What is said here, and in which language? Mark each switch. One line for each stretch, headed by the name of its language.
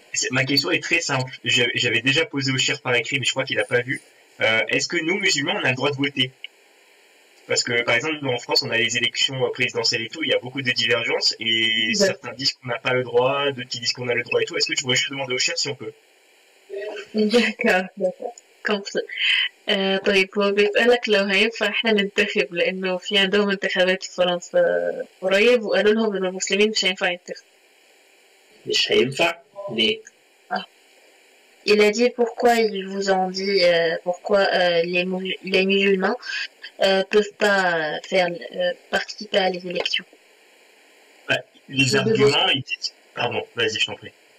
French: Ma question est très simple. J'avais déjà posé au Cher par écrit, mais je crois qu'il n'a pas vu. Est-ce que nous, musulmans, on a le droit de voter? Parce que, par exemple, nous, en France, on a les élections présidentielles et tout, il y a beaucoup de divergences, et certains disent qu'on n'a pas le droit, d'autres qui disent qu'on a le droit et tout. Est-ce que tu pourrais juste demander au Cher si on peut? d'accord d'accord
Arabic: كونفس طيب هو بيسألك لو هينفع احنا ننتخب لأنه في عندهم انتخابات في فرنسا قريب وقالوا لهم إن المسلمين مش هينفع ينتخبوا. مش هينفع ليه؟ Ah.
French: Il a dit pourquoi ils vous ont dit pourquoi les musulmans peuvent pas faire participer à les élections. Bah, les Ou de voter. arguments, ils disent... Pardon, vas-y, je t'en prie.